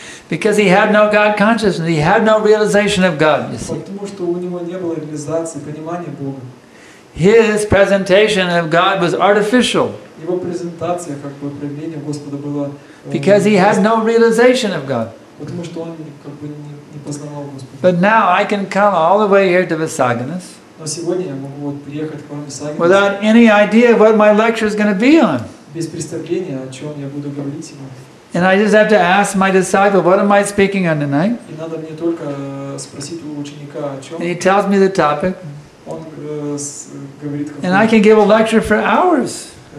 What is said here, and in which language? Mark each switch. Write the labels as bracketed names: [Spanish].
[English] Because he had no God consciousness. He had no realization of God, you see. [Russian] Потому что у него не было реализации, понимания Бога. [English] His presentation of God was artificial. [Russian] Его презентация, как бы проявление Господа было... [English] Because he had no realization of God. [Russian] Потому что он как бы не познавал Господа. [English] But now I can come all the way here to Visaginas [Russian] Но сегодня я могу вот приехать к вам в Visaginas [English] without any idea what my lecture is going to be on. [Russian] без представления, о чем я буду говорить сегодня. [English] And I just have to ask my disciple, what am I speaking on tonight? [Russian] И надо мне только спросить у ученика, о чем. [English] And he tells me the topic. [Russian] Он говорит, [English] And I can give a lecture for hours.